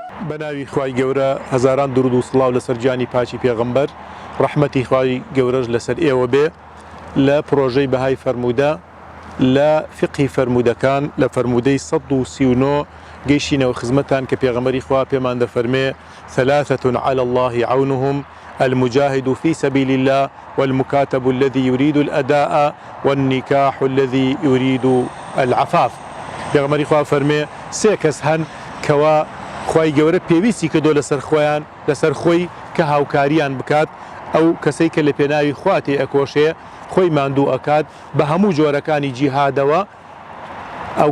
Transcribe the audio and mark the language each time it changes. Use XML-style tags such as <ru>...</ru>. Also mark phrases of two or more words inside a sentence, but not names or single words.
<ckb>بەناوی خوای گەورە هەزاران درود و سڵاو لەسەر گیانی پاچی پێغەمبەر ڕەحمەتی خوای گەورەش لەسەر ئێوە بێ لە پرۆژەی بەهای فەرموودە لە فقهی فەرموودەکان لە فەرموودەی 139 گەیشتینەوە خزمەتان کە پێغەمبەری خوا پێمان دەفەرمێ</ckb> <ar>ثلاثة على الله عونهم المجاهد في سبيل الله والمكاتب الذي يريد الأداء والنكاح الذي يريد العفاف.</ar> <ckb>پێغەمبەری خوا فەرمێ سێ کەس هەن کەوا خوای گەورە پێویستی کردو لەسەر خۆیان لەسەر خۆی کە هاوکاریان بکات ئەو کەسەی کە لە پێناوی خواتێ ئەکۆشێ خۆی ماندوو ئەکات بە هەموو جۆرەکانی جیهادەوە ئەو</ckb>